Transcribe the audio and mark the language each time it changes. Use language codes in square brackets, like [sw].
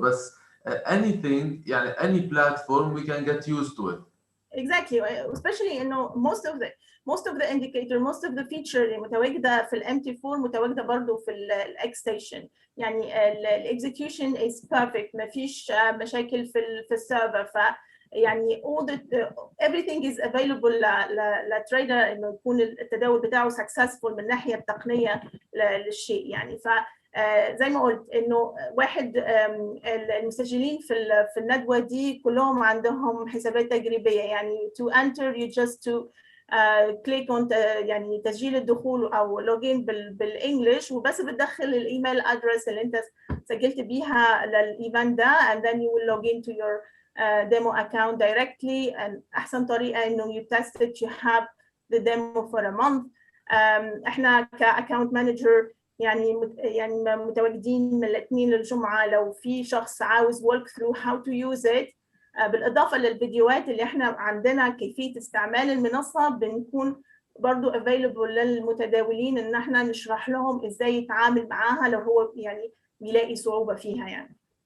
[en] بس anything يعني any platform we can get used to it. Exactly, especially انه most of the indicator, most of the feature [ar] اللي متواجده في الام تي 4 متواجده برضه في الاكس ستيشن. يعني الاكزكيوشن [en] is perfect، [ar] ما فيش مشاكل في السيرفر. ف يعني [en] everything is available [ar] للتريدر انه يكون التداول بتاعه successful من الناحيه التقنيه للشيء. يعني ف زي ما قلت انه واحد المسجلين في الندوه دي كلهم عندهم حسابات تجريبيه. يعني [en] to enter you just to click on [ar] يعني تسجيل الدخول او لوجين بالانجلش، وبس بتدخل الايميل ادرس اللي انت سجلت بيها للايفنت ده [en] and then you will log into your demo account directly. and [ar] احسن طريقه انه [en] you test it, you have the demo for a month. [ar] احنا كاكونت مانجر يعني متواجدين من الاثنين للجمعه لو في شخص عاوز [en] work through how to use it. [ar] بالاضافه للفيديوهات اللي احنا عندنا كيفيه استعمال المنصه، بنكون برضو available للمتداولين ان احنا نشرح لهم ازاي يتعامل معاها لو هو يعني بيلاقي صعوبه فيها يعني.